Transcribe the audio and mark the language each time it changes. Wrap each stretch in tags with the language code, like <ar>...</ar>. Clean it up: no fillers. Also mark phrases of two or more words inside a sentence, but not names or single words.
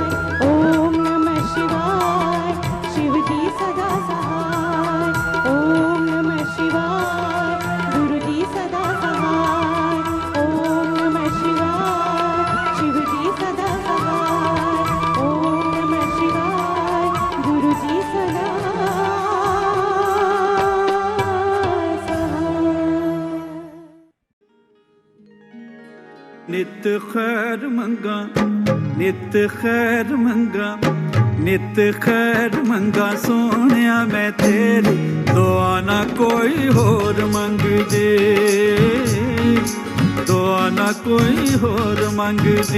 <sa>ओम नमः शिवाय</sa> <hi>शिव जी सदा सहाय।</hi> <sa>ओम नमः शिवाय</sa> <hi>गुरु जी सदा सहाय।</hi> <sa>ओम नमः शिवाय</sa> <hi>शिव जी सदा सहाय।</hi> <sa>ओम नमः शिवाय</sa> <hi>गुरु जी सदा</hi> <pa>ਨਿਤ ਖੈਰ ਮੰਗਾ, ਨਿਤ ਖੈਰ ਮੰਗਾ, ਨਿਤ ਖੈਰ ਮੰਗਾ ਸੋਣਿਆ ਮੈਂ ਤੇਰੀ, ਦੁਆ ਨਾ ਕੋਈ ਹੋਰ ਮੰਗ ਦੇ, ਦੁਆ ਨਾ ਕੋਈ ਹੋਰ ਮੰਗ ਦੇ।</pa>